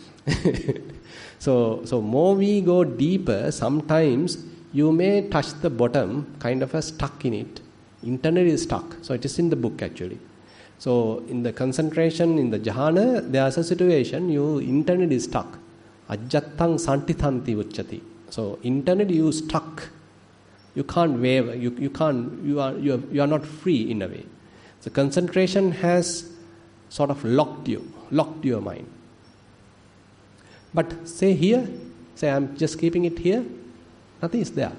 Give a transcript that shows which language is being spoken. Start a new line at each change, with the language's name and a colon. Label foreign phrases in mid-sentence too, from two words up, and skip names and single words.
English: So more we go deeper, sometimes you may touch the bottom, kind of stuck in it. Internally stuck. So it is in the book actually. So in the concentration, in the jhana, there is a situation you internally stuck.
Pali: Ajjattang santithanti uchati.
English: So internally you stuck. You can't waver. You can't. You are not free in a way. So concentration has sort of locked your mind. But say here, say I'm just keeping it here, nothing is there.